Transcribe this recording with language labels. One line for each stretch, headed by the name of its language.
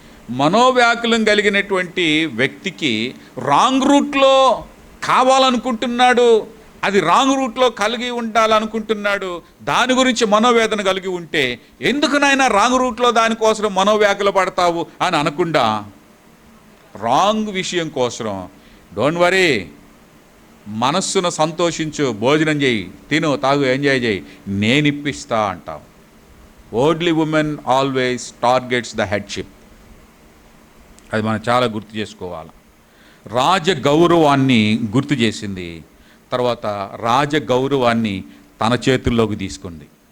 Telugu: మనోవ్యాకులం కలిగినటువంటి వ్యక్తికి రాంగ్ రూట్లో కావాలనుకుంటున్నాడు, అది రాంగ్ రూట్లో కలిగి ఉండాలనుకుంటున్నాడు, దాని గురించి మనోవేదన కలిగి ఉంటే ఎందుకు నాయనా రాంగ్ రూట్లో దానికోసం మనోవ్యాకులు పడతావు అని అనకుండా రాంగ్ విషయం కోసం డోంట్ వరీ, మనస్సును సంతోషించు, భోజనం చేయి, తిను, తాగు, ఎంజాయ్ చేయి, నేను ఇప్పిస్తా అంటావు.
English: worldly woman always targets the headship.
Telugu: అది మనం చాలా గుర్తు చేసుకోవాలి. రాజగౌరవాన్ని గుర్తు చేసింది, తర్వాత రాజగౌరవాన్ని తన చేతుల్లోకి తీసుకుంది.